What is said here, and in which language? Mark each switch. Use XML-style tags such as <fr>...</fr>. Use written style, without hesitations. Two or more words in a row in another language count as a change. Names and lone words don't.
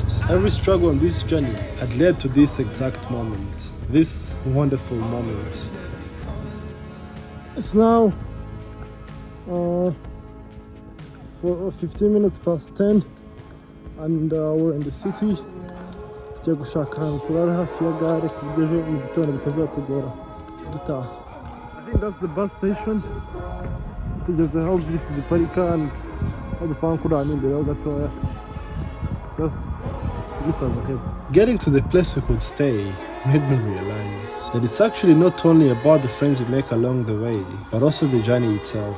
<en>Every struggle on this journey had led to this exact moment. This wonderful moment. It's now 15 minutes past 10 and we're in the city.</en> <rw>Tugiye gushaka ahantu turara hafi ya gare ku buryo ejo mu gitondo bitazatugora dutaha.</rw> <en>I think that's the bus station.</en> <rw>Tugeze aho bisi ziparika and udupanga kuri hano imbere ho gatoya.</rw> <en>Getting to the place we could stay made me realize that it's actually not only about the friends you make along the way, but also the journey itself.</en>